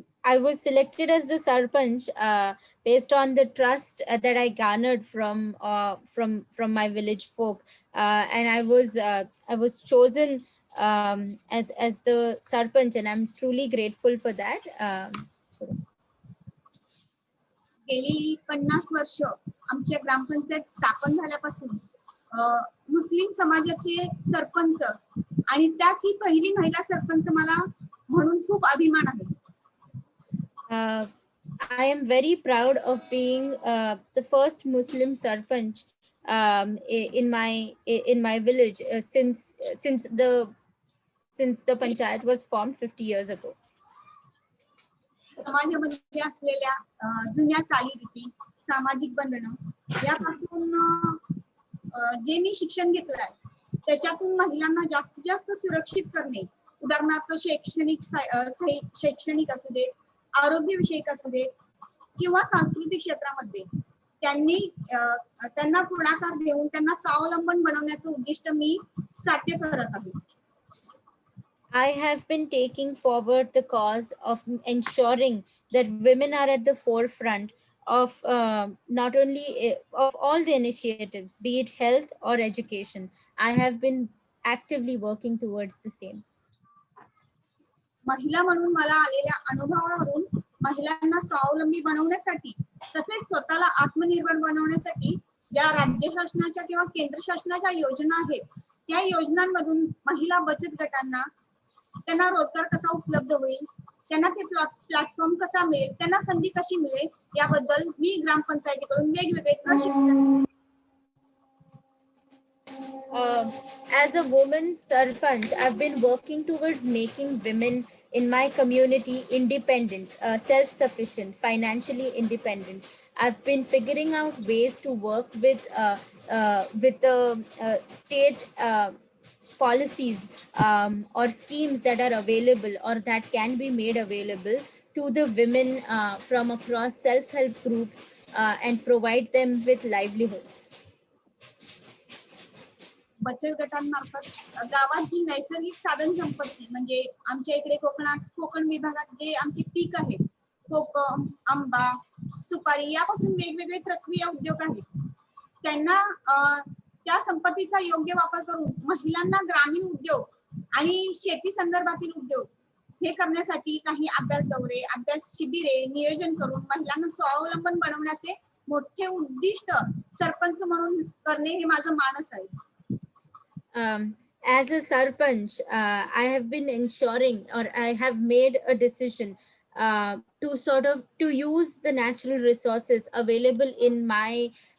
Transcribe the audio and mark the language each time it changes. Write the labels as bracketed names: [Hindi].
[English] I was selected as the sarpanch based on the trust that I garnered from my village folk, and I was chosen as the sarpanch, and I'm truly grateful for that. [Marathi] गेली 50 वर्ष आमच्या ग्रामपंचायत स्थापन झाल्यापासून मुस्लिम समाजाचे सरपंच आणि त्यात ही पहिली महिला सरपंच मला म्हणून खूप अभिमान आहे. [English] I am very proud of being the first Muslim sarpanch in my village since the panchayat was formed 50 years ago. [Marathi] समाजामध्ये असलेल्या जुन्या चालीरीती, सामाजिक बंधनं यापासून जे मी शिक्षण घेतलं आहे त्याच्यातून महिलांना जास्तीत जास्त सुरक्षित करणे, उदाहरणार्थ शैक्षणिक असू दे, आरोग्य विषयक असू दे किंवा सांस्कृतिक क्षेत्रामध्ये त्यांना पुढाकार देऊन त्यांना स्वावलंबन बनवण्याचं उद्दिष्ट मी साध्य करत आहे. [English] I have been taking forward the cause of ensuring that women are at the forefront of not only of all the initiatives, be it health or education. I have been actively working towards the same. [Marathi] महिला म्हणून मला आलेल्या अनुभवावरून महिलांना स्वावलंबी बनवण्यासाठी तसेच स्वतःला आत्मनिर्भर बनवण्यासाठी ज्या राज्य शासनाच्या किंवा केंद्र शासनाच्या योजना आहेत त्या योजनांमधून महिला बचत गटांना त्यांना रोजगार कसा उपलब्ध होईल, त्यांना ते प्लॅटफॉर्म कसा मिळेल, त्यांना संधी कशी मिळेल याबद्दल मी ग्रामपंचायतीकडून वेगवेगळे प्रशिक्षण. [English] As a woman sarpanch, I've been working towards making women in my community independent, self-sufficient, financially independent. I've been figuring out ways to work with the state policies or schemes that are available or that can be made available to the women from across self-help groups and provide them with livelihoods. [Marathi] बचत गटांमार्फत गावात जी नैसर्गिक साधन संपत्ती म्हणजे आमच्या इकडे कोकण विभागात जे आमचे पीक आहेत, कोकम, आंबा, सुपारी यापासून वेगवेगळे प्रक्रिया उद्योग आहेत, त्यांना त्या संपत्तीचा योग्य वापर करून महिलांना ग्रामीण उद्योग आणि शेती संदर्भातील उद्योग हे करण्यासाठी काही अभ्यास दौरे, अभ्यास शिबिरे नियोजन करून महिलांना स्वावलंबन बनवण्याचे मोठे उद्दिष्ट सरपंच म्हणून करणे हे माझं मानस आहे. [English] As a sarpanch, I have been ensuring, or I have made a decision to use the natural resources available in my